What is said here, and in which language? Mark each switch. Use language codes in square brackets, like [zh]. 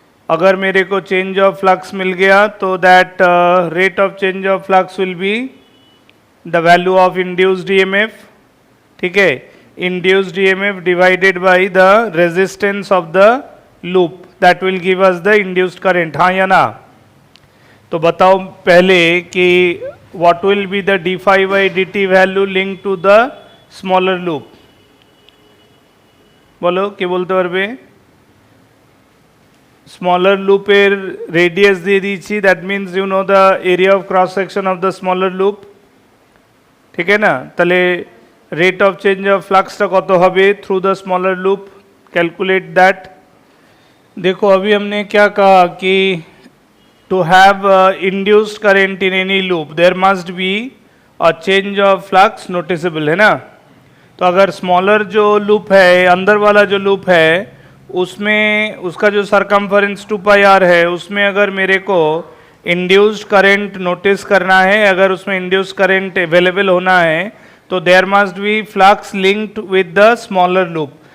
[hi] अगर मेरे को [en] change of flux [hi] मिल गया तो [en] that rate of change of flux will be the value of induced EMF, [hi] ठीक है, [en] induced EMF divided by the resistance of the loop, that will give us the induced current, [hi] हाँ या ना। तो बताओ पहले कि [en] what will be the d phi by dt value linked to the smaller loop। [hi] बोलो [bn] কি বলতে পারবে। [en] smaller লুপের radius [bn] দিয়ে দিয়েছি, [en] that means you know the area of cross section of the smaller loop, [bn] ঠিক है ना। তাহলে [en] rate of change of ফ্লাক্সটা [bn] কত হবে [en] Through the smaller loop, calculate that. [hi] देखो अभी हमने क्या कहा कि [en] to have induced current in any loop there must be a change of flux noticeable, [hi] है ना। तो अगर स्मॉलर जो लूप है, अंदर वाला जो लूप है, उसमें उसका जो सरकमफरेंस 2πr है, उसमें अगर मेरे को इंड्यूस्ड करंट नोटिस करना है, अगर उसमें इंड्यूस्ड करंट अवेलेबल होना है, तो [en] There must be flux linked with the smaller loop.